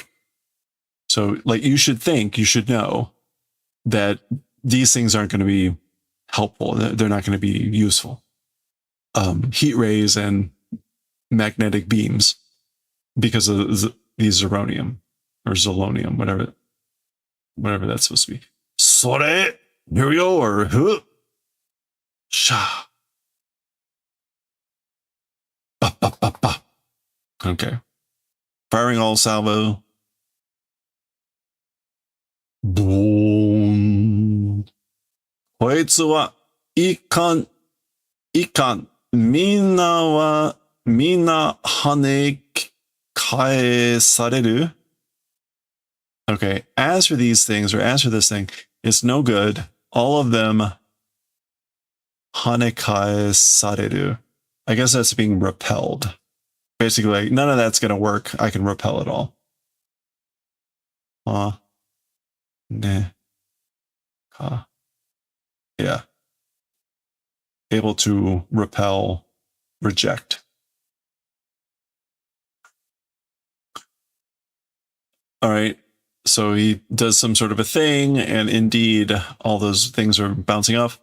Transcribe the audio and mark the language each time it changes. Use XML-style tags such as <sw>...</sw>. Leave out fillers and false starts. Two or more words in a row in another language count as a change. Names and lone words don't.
<en>So like you should know that these things aren't going to be helpful. They're not going to be useful. Heat rays and magnetic beams because of the zeronium or zolonium, whatever that's supposed to be. Sore, here we go, or huh. Sha. Ba, ba, ba, ba. Okay. Firing all salvo. Boom.</en> <ja>こいつはいかん、いかん。みんなは、みんな跳ね返される?</ja> <en>Okay, as for these things, or as for this thing, it's no good. All of them 跳ね返される. I guess that's being repelled. Basically, like, none of that's going to work. I can repel it all. Ne. Ka. Yeah. Able to repel, reject. All right. So he does some sort of a thing, and indeed, all those things are bouncing off.</en>